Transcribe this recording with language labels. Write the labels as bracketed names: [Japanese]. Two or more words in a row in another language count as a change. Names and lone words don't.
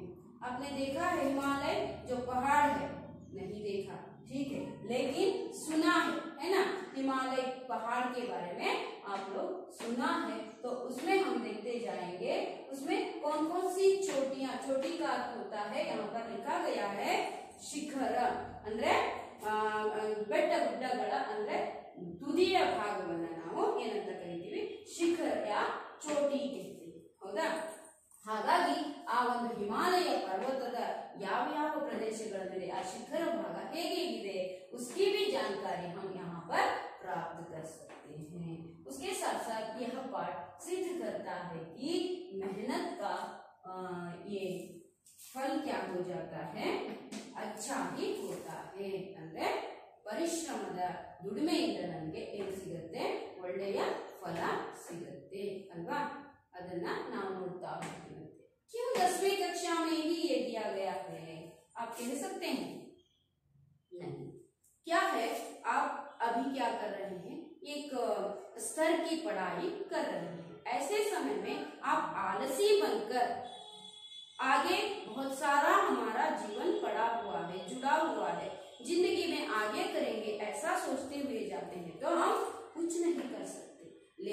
[Hindi] आपने देखा है हिमालय जो पहाड़ है? नहीं देखा, ठीक है, लेकिन सुना है ना, हिमालय पहाड़ के बारे में आप लोग सुना है। तो उसमें हम देखते जाएंगे उसमें कौन कौन सी चोटियां, चोटी का अर्थ होता है यहाँ पर लिखा गया है [Kannada] ಶಿಖರ ಅಂದ್ರೆ ಬೆಟ್ಟ ಗುಡ್ಡಗಳ ಅಂದ್ರೆ ತುದಿಯ ಭಾಗವನ್ನ ನಾವು ಏನಂತ ಕರಿತೀವಿ? ಶಿಖರ ಯಾ ಚೋಟಿ ಹೇಳ್ತೀವಿ, ಹೌದಾ? ಹಾಗಾಗಿ ಆ ಒಂದು ಹಿಮಾಲಯ ಪರ್ವತದ ಯಾವ ಯಾವ ಪ್ರದೇಶಗಳ ಮೇಲೆ ಆ ಶಿಖರ ಭಾಗ ಹೇಗೆ ಇದೆ, [Hindi] उसकी भी जानकारी हम यहाँ पर प्राप्त कर सकते हैं। उसके साथ साथ यह पाठ सिद्ध करता है कि मेहनत का ये फल क्या हो जाता है? अच्छा ही होता है। [Kannada] ಅಂದ್ರೆ ಪರಿಶ್ರಮದ ದುಡಿಮೆಯಿಂದ ನಮಗೆ ಏನು ಸಿಗುತ್ತೆ? ಒಳ್ಳೆಯ ಫಲ ಸಿಗುತ್ತೆ ಅಲ್ವಾ? ಅದನ್ನ ನಾವು ನೋಡ್ತಾ ಹೋಗ್ತೀವಿ। [Hindi] क्यों 10वीं कक्षा में ही ये दिया गया है? आप कह सकते हैं? नहीं। क्या है, आप अभी क्या कर रहे हैं? एक स्तर की पढ़ाई कर रहे हैं। ऐसे समय में आप आलसी बनकर आगे बहुत सारा हमारा जीवन पड़ा हुआ है, जुड़ा हुआ है, जिंदगी में आगे करेंगे ऐसा सोचते हुए जाते हैं तो हम कुछ नहीं कर सकते।